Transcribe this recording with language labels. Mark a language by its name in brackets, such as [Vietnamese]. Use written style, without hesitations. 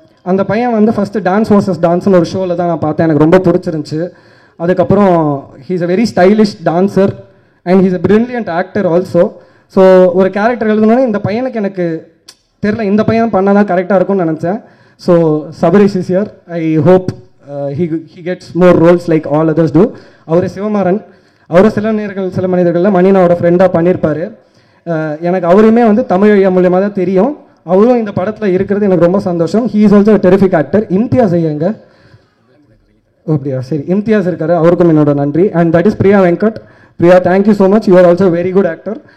[Tamil] அந்த பையன் first dance versus டான்ஸ்னு ஒரு ஷோவில் தான் நான் பார்த்தேன். எனக்கு ரொம்ப பிடிச்சிருந்துச்சு. அதுக்கப்புறம் [English] He's a very stylish dancer and he's a brilliant actor also. [Tamil] So ஒரு கேரக்டர் எழுதணுன்னே இந்த பையனுக்கு எனக்கு தெரில, இந்த பையன் பண்ணால் தான் கரெக்டாக இருக்கும்னு நினச்சேன். [English] So Sabareesh is here. I hope he gets more roles like all others do. [Tamil] அவர் சிவமாறன். அவரும் சில மனிதர்களில் மணினாவோட ஃப்ரெண்டாக பண்ணியிருப்பார். எனக்கு அவருமே தமிழ் ஐயா மூலியமாக தான் தெரியும். அவரும் இந்த படத்தில் இருக்கிறது எனக்கு ரொம்ப சந்தோஷம். [English] He is also terrific actor. [Tamil] Imtiaz ஐயாங்க அப்படியா? சரி, இம்தியாஸ் இருக்காரு, அவருக்கும் என்னோட நன்றி. [English] And that is Priya Venkat. Priya, thank you so much. You are also very good actor.